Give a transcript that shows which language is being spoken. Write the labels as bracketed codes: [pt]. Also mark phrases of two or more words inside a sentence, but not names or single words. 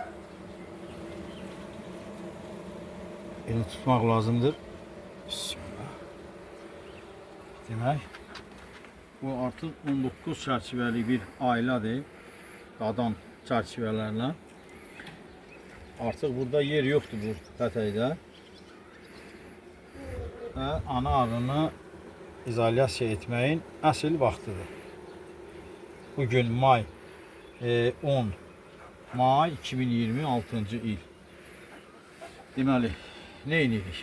[tr] Elini tutmak lazımdır. Bismillah. Demek. Bu artık 19 çerçeveli bir ailedir. Qadan çerçevelerle. Artık burada yer yoktur bu pətəkdə. [az] Və ana arını izolyasiya etməyin əsl vaxtıdır. Bugün may 10 may 2026 il. Deməli, nə edirik?